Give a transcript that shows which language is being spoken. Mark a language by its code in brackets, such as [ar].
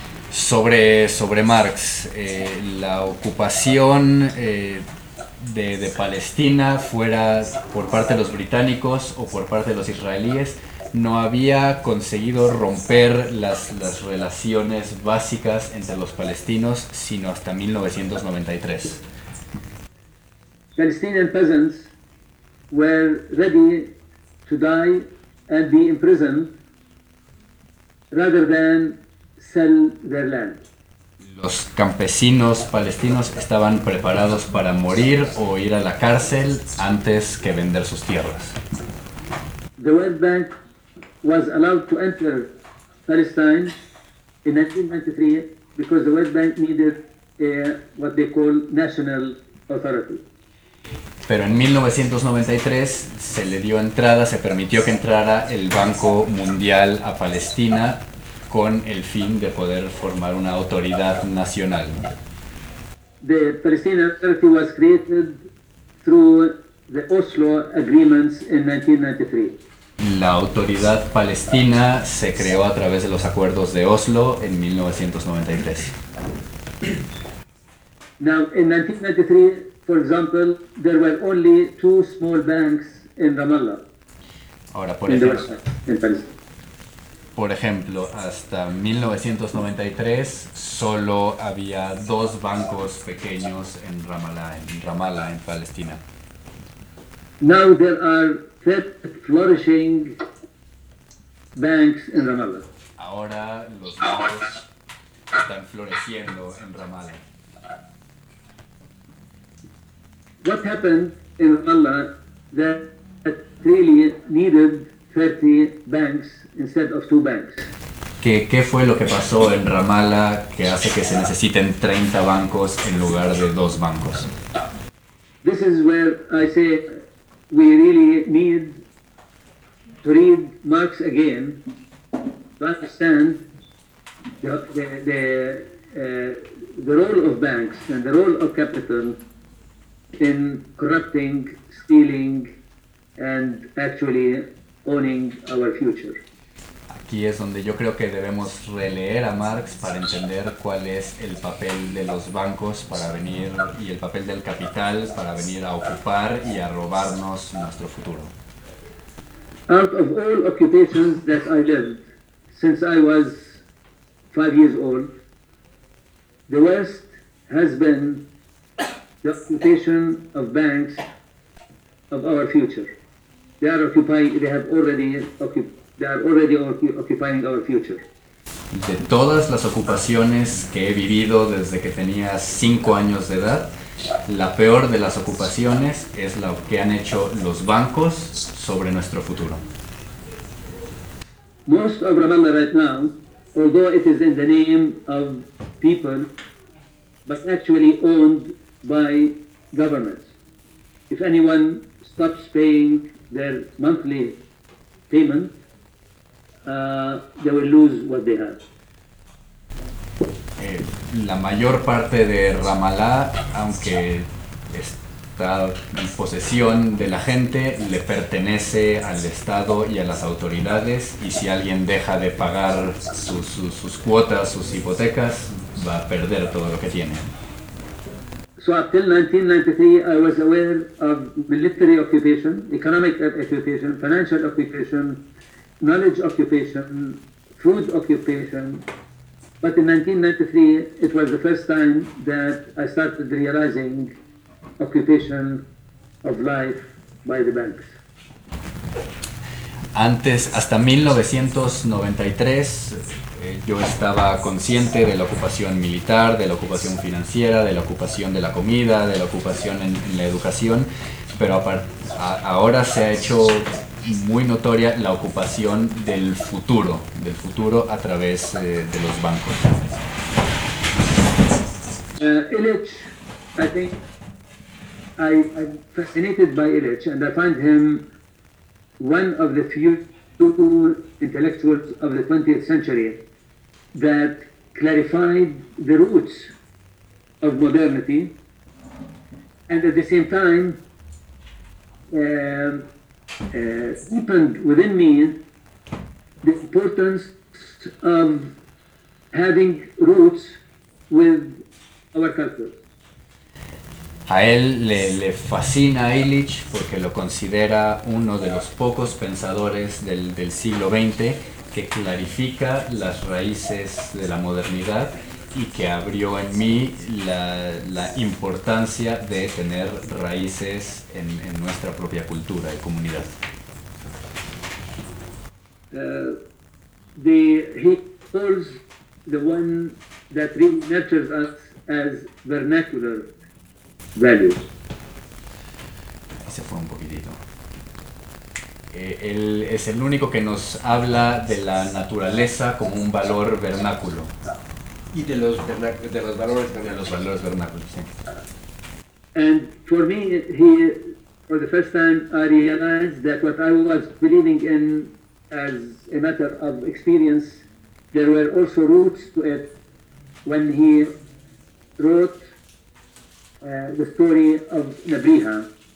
[es] Sobre Marx, la ocupación de Palestina, fuera por parte de los británicos o por parte de los israelíes, no había conseguido romper las relaciones básicas entre los palestinos sino hasta 1993. [en] Palestinian peasants were ready to die and be imprisoned rather than sell their land. [es] Los campesinos palestinos estaban preparados para morir o ir a la cárcel antes que vender sus tierras. [en] The West Bank was allowed to enter Palestine in 1993 because the West Bank needed what they call national authority. [es] Pero en 1993 se le dio entrada, se permitió que entrara el Banco Mundial a Palestina con el fin de poder formar una autoridad nacional. [en] The Palestinian Authority was created through the Oslo Agreements in 1993. [es] La autoridad palestina se creó a través de los acuerdos de Oslo en 1993. [en] Now, in 1993, for example, there were only two small banks in Ramallah. [es] Ahora, por ejemplo, hasta 1993 solo había dos bancos pequeños en Ramallah, en Palestina. [en] Now there are fat flourishing banks in Ramallah. [es] Ahora los bancos están floreciendo en Ramallah. [en] What happened in Ramallah that really needed 30 banks instead of two banks? [es] ¿Qué fue lo que pasó en Ramallah que hace que se necesiten 30 bancos en lugar de dos bancos? [en] This is where I say we really need to read Marx again to understand the role of banks and the role of capital in corrupting, stealing, and actually owning our future. [es] Aquí es donde yo creo que debemos releer a Marx para entender cuál es el papel de los bancos para venir y el papel del capital para venir a ocupar y a robarnos nuestro futuro. [en] Out of all occupations that I lived since I was 5 years old, the West has been the occupation of banks of our future. They are already occupying our future. [es] De todas las ocupaciones que he vivido desde que tenía 5 años de edad, la peor de las ocupaciones es lo que han hecho los bancos sobre nuestro futuro. [en] Most of Ramallah right now, although it is in the name of people, but actually owned by governments. If anyone stops paying their monthly payment, they will lose what they have. [es] La mayor parte de Ramallah, aunque está en posesión de la gente, le pertenece al Estado y a las autoridades, y si alguien deja de pagar sus cuotas, sus hipotecas, va a perder todo lo que tiene. [en] So up till 1993 I was aware of military occupation, economic occupation, financial occupation, knowledge occupation, food occupation. But in 1993, it was the first time that I started realizing occupation of life by the banks. [es] Antes, hasta 1993, yo estaba consciente de la ocupación militar, de la ocupación financiera, de la ocupación de la comida, de la ocupación en la educación, pero ahora se ha hecho muy notoria la ocupación del futuro a través de los bancos. [en] Illich, I think, I'm fascinated by Illich, and I find him one of the few intellectuals of the 20th century that clarified the roots of modernity, and at the same time, opened within me the importance of having roots with our culture. [es] A él le fascina Illich porque lo considera uno de los pocos pensadores del siglo XX que clarifica las raíces de la modernidad y que abrió en mí la importancia de tener raíces en nuestra propia cultura y comunidad. [en] He calls the one that re-nurtures us as vernacular values. [es] Y se fue un poquitito. Él es el único que nos habla de la naturaleza como un valor vernáculo. Y de los valores también. De los valores vernáculos, sí. [en] And for me, for the first time, I realized that what I was believing in as a matter of experience, there were also roots to it when he wrote the story of Nebriha.